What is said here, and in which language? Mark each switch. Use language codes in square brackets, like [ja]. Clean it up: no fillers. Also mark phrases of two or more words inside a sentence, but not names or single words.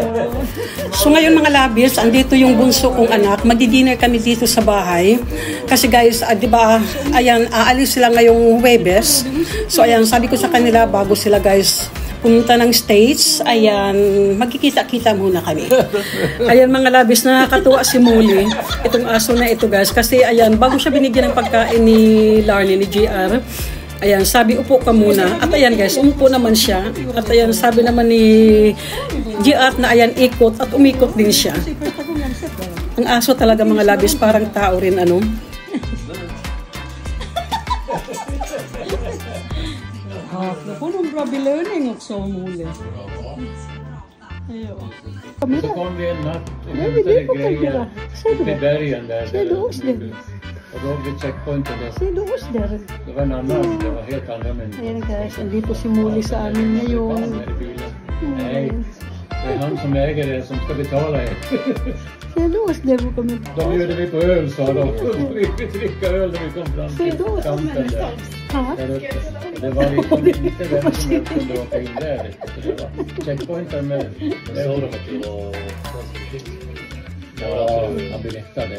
[tl] So ngayon mga labis, andito yung bunso kong anak. Magdi-dinner kami dito sa bahay. Kasi guys, di ba, ayan, aalis sila ngayong Huwebes. So ayan, sabi ko sa kanila bago sila guys pumunta ng States, ayan, magkikita-kita muna kami. Ayan mga labis, nakakatuwa si Muli. Itong aso na ito guys. Kasi ayan, bago siya binigyan ng pagkain ni Larnie, ni JR, ayan, sabi upo ka muna. At ayan guys, umupo naman siya. At ayan, sabi naman ni JR na ayan, ikot at umikot din siya. Ang aso talaga mga labis, parang tao rin ano. [sv] Någon bra belöning också Mole. Ja. Så kom vi en natt och hämtade grejer i bergen där. Och då vid checkpointen det var en annan, det var helt andra människor. [tl] Ayan guys, nandito si Muli sa amin ngayon. [sv] Nej, det är han som äger det som ska betala er. Då bjöd vi på öl sa de. Vi fick dricka öl när vi kom fram till kanten där. Där uppe. Det var liksom inte vem som helst kunde åka in där. Det var checkpointen med ja, han berättade.